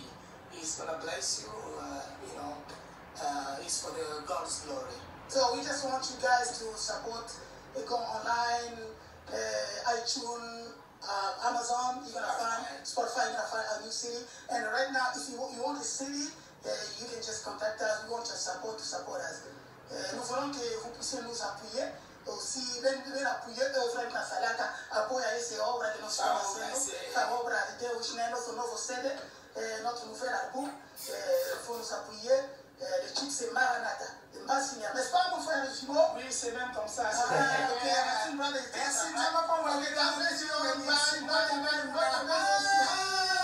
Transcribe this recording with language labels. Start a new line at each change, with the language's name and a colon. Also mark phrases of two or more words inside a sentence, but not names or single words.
English: It's gonna bless you, it's for the God's glory. So we just want you guys to support, go online, iTunes, Amazon, you're gonna find Spotify, you're gonna find a new CD. And right now, if you want a CD, you can just contact us. We want your support to support us.
French: Nous voulons que vous puissiez nous appuyer. Aussi, ben appuyer frère Kasalaka,
Portuguese: apoia esse obra que nós estamos fazendo, a obra de Deus, né? Nosso novo CD,
French: notre nouvel album, faut nous appuyer. Le titre c'est Maranatha. N'est-ce pas mon frère Jimo? Oui, c'est même comme ça. Merci, brother. Merci,